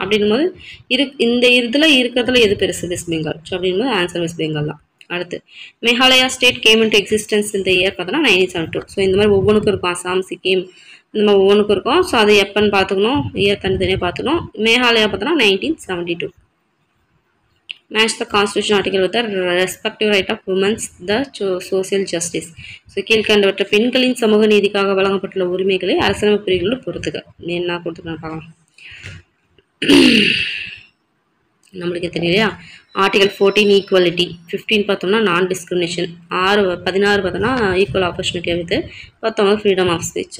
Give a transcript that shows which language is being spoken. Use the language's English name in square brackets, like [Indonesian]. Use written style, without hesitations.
[Tamil] அப்படின்னும் போது இந்த இதில் இருக்கிறதுல எது பெருசு? வெஸ்ட் பெங்கால். ஸோ அப்படின்னும் போது ஆன்சர் வெஸ்ட் பெங்கால் தான். அடுத்து [English] Meghalaya state came into existence [Tamil] இந்த இயர் பார்த்தோன்னா 1972. ஸோ இந்த மாதிரி ஒவ்வொன்றுக்கும் இருக்கும். அசாம், சிக்கிம் இந்த மாதிரி ஒவ்வொன்றுக்கும் இருக்கும். ஸோ அது எப்போன்னு பார்த்துக்கணும், இயர் தனித்தனியாக பார்த்துக்கணும். மேகாலயா பார்த்தோன்னா 1972. [English] Match the Constitution article with the respective right of women's the social justice. [Tamil] So கீழ்கண்டவற்ற பெண்களின் சமூக நீதிக்காக வழங்கப்பட்டுள்ள உரிமைகளை அரசியலமைப்பு பிரிவுகளோடு பொறுத்துக்க. என்ன கொடுத்துருக்காங்க பார்க்கலாம். நம்மளுக்கு தெரியலையா? ஆர்டிகல் 14 ஈக்குவலிட்டி, 15 பார்த்தோம்னா நான் டிஸ்கிரிமினேஷன், 16 பார்த்தோம்னா equal opportunity with 19 freedom of speech.